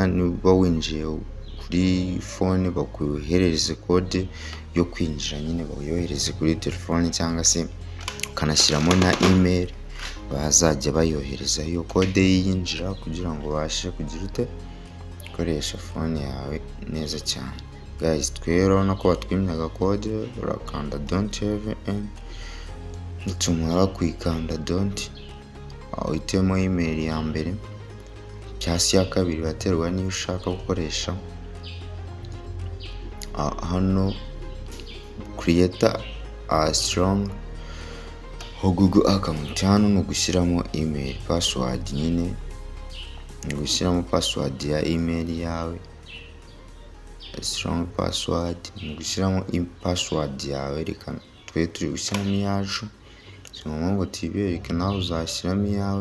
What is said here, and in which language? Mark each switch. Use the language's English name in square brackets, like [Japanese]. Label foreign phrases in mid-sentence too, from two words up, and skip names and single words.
[Kinyarwanda] Niba winjiye kuri phone bakoherereze code yo kwinjira, nyine bayohereze kuri telefone, cyangwa se ukanashyiramo na email bazajya bayohereza iyo code yinjira, kugira ngo ubashe kugira gukoresha phone yawe neza cyane. Guys, twero nako batwimye agakode, urakanda [English] don't have any, [Kinyarwanda] nitumara kwikanda don't, uhitemo email ya mbere cyangwa se ya kabiri, baterwa niyo ushaka gukoresha. [English] Hano create a strong Google account, [Kinyarwanda] hano ni ugushyiramo [English] email password, [Kinyarwanda] nyine ni ugushyiramo password ya email yawe, [English] strong password, [Kinyarwanda] ni ugushyiramo password yawe. Reka twe turi gushyiramo iyacu, si ngombwa ngo tibereke, nawe uzashyiramo iyawe.